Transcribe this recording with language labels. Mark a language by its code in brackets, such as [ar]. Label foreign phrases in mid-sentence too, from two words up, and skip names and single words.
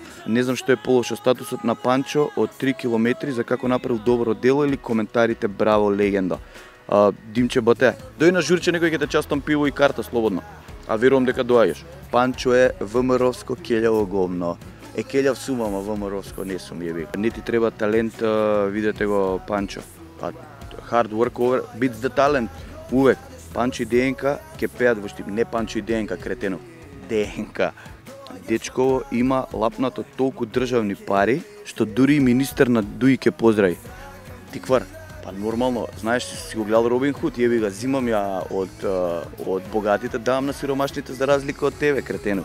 [mk] Не знам што е полошо, статусот на Панчо од 3 километри за како направил добро дело или коментарите браво легенда. Димче Бате, дој на журче, некој ќе те частам пиво и карта слободно. А верувам дека доаѓаш. Панчо е ВМРО-ско келјаво гомно. Келјав сум, ама ВМРО-ско не сум, јеби. Не ти треба талент, видете го Панчо. [en] Hard work over beats the talent. [mk] Увек. Панчо и ДНК ќе пеат во Штип. Не Панчо и ДНК, кретено. ДНК. Дечково има лапнато толку државни пари, што дури и министер на ДУИ ќе поздрави. Тиквар. Па нормално, знаеш, си го гледал Робин Худ, јеби га, зимам ја од богатите, давам на сиромашните за разлика од тебе, кретено.